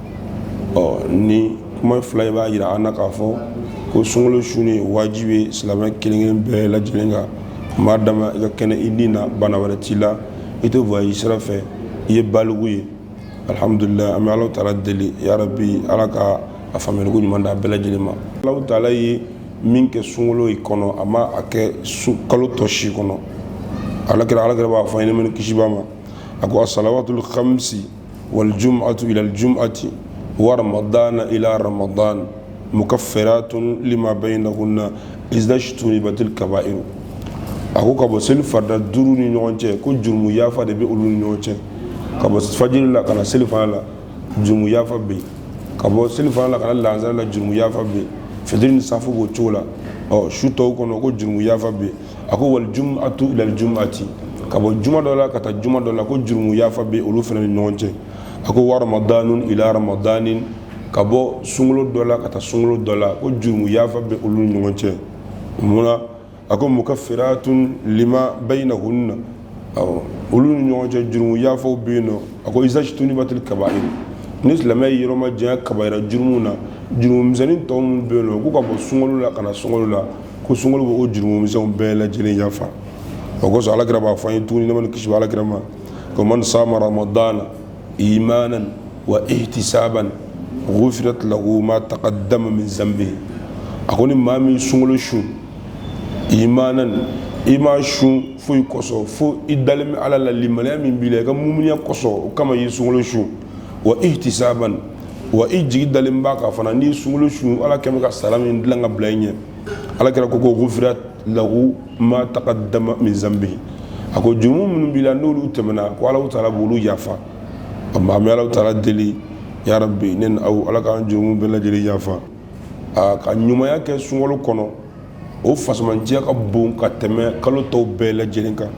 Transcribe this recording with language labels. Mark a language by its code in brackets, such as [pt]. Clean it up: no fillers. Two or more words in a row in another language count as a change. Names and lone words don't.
[bm] ni kuma fila b'a yira an na k'a fɔ ko sunkalo su ni wajibi silamɛ kelen-kelen bɛɛ lajɛlen kan maa dama i ka kɛnɛ i ni na bana wɛrɛ t'i la i tɛ voyage sira fɛ i ye baliku ye alhamdulillah an bɛ Alahu Taala deli [ar] يا ربي [bm] ala ka a faamuyaliko ɲuman d'a bɛɛ lajɛlen ma Alahu Taala ye min kɛ sunkalo in kɔnɔ a ma a kɛ kalo tɔ si kɔnɔ alakira b'a fɔ an ye nɛɛma ni kisi b'a ma a ko [ar] الصلوات الخمس والجمعة إلى الجمعة ورمضان إلى رمضان مكفرات لما بينهن إذا اجتنبت الكبائر [bm] a ko ka bɔ seli farida 5 ni ɲɔgɔn cɛ ko jurumu yafa de bɛ olu ni ɲɔgɔn cɛ ka bɔ fajiri la ka na seli fana la jurumu yafa bɛ yen ka bɔ seli fana la ka na lansara la jurumu yafa bɛ yen fitiri ni safu b'o cogo la su tɔw kɔnɔ ko jurumu yafa bɛ yen a ko [ar] والجمعة إلى الجمعة [bm] ka bɔ juma dɔ la ka taa juma dɔ la ko jurumu yafa bɛ olu fana ni ɲɔgɔn cɛ a ko [ar] ورمضان إلى رمضان [bm] ka bɔ sunkalo dɔ la ka taa sunkalo dɔ la ko jurumu yafa bɛ olu ni ɲɔgɔn cɛ munna a ko [ar] مكفرات لما بينهن [bm] olu ni ɲɔgɔn cɛ jurumu yafaw bɛ yen nɔ a ko [ar] إذا اجتنبت الكبائر [bm] ni silamɛ ye yɔrɔ ma janya kabayira jurumu na jurumu misɛnnin tɔw minnu bɛ yen nɔ k'u ka bɔ sunkalo la ka na sunkalo la ko sunkalo bɛ o jurumu misɛnw bɛɛ lajɛlen yafa o kosɔn alakira b'a fɔ an ye tuguni nɛɛma ni kisi bɛ alakira ma ko [ar] من صام رمضان إيمانا واحتسابا غفر له ما تقدم من ذنبه [bm] a ko ni maa min sunkalo su imanan i ma su foyi kɔsɔn fo i dalen bɛ ala la limaniya min b'i la i ka mumuniya kɔsɔn o kama i ye sunkalo su [ar] واحتسابا [bm] wa i jigi dalen b'a kan fana n'i ye sunkalo su ala kɛlen bɛ ka sara min dilan ka bila i ɲɛ alakira ko [ar] غفر له ما تقدم من ذنبه [bm] a ko jurumu minnu b'i la n'olu tɛmɛna ko Alahu Taala b'olu yafa an bɛ Alahu Taala deli [ar] يا ربي [bm] ne ni aw ala k'an jurumu bɛɛ lajɛlen yafa ka ɲumanya kɛ sunkalo kɔnɔ o fasamantiya ka bon ka tɛmɛ kalo tɔw bɛɛ lajɛlen kan.